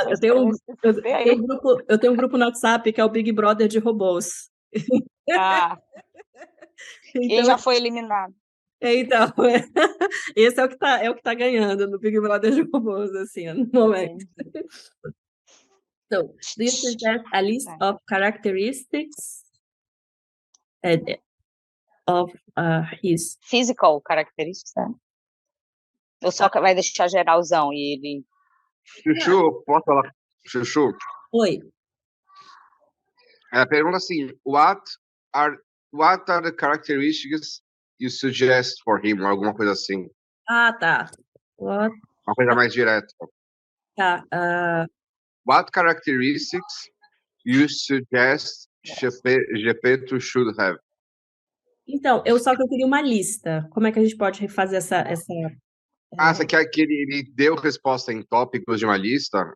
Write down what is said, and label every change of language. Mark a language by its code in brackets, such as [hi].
[pt] eu pra tenho um, você saber aí. eu tenho um grupo no WhatsApp que é o Big Brother de robôs. Ah, e Então, já foi eliminado. então, esse é o que tá ganhando no Big Brother de robôs, assim, no momento. Entendi. [en] So, do you suggest a list of characteristics of his? Physical characteristics, né? [pt] Ou só vai deixar geralzão e ele... Chuchu, posso falar? Chuchu, Oi. pergunta assim, [en] are, what are the characteristics you suggest for him? [pt] Ou alguma coisa assim. Ah, tá. What? Uma coisa mais direta. Tá. [en] What characteristics you suggest Gepeto should have? [pt] Então, eu queria uma lista. Como é que a gente pode refazer essa Você quer que ele deu resposta em tópicos de uma lista?